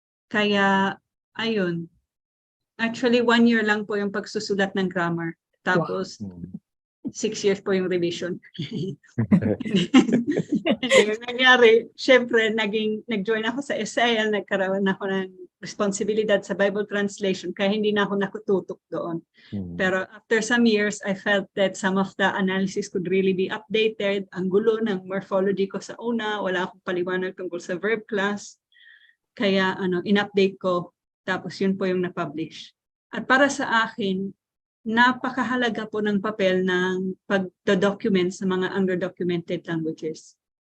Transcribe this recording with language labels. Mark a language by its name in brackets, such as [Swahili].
[Filipino] Kaya, ayun. Actually, 1 year lang po yung pagsusulat ng grammar. Tapos, 6 years po yung revision. Yung nangyari, syempre, nag-join ako sa SIL, nagkaroon ako ng responsibilidad sa Bible translation, kaya hindi na ako nakututok doon. [English] Pero after some years, I felt that some of the analysis could really be updated. [Filipino] Ang gulo ng morphology ko sa una, wala akong paliwanag tungkol sa verb class. Kaya in-update ko, tapos yun po yung na-publish. At para sa akin, napakahalaga po ng papel ng pag-document sa mga underdocumented languages.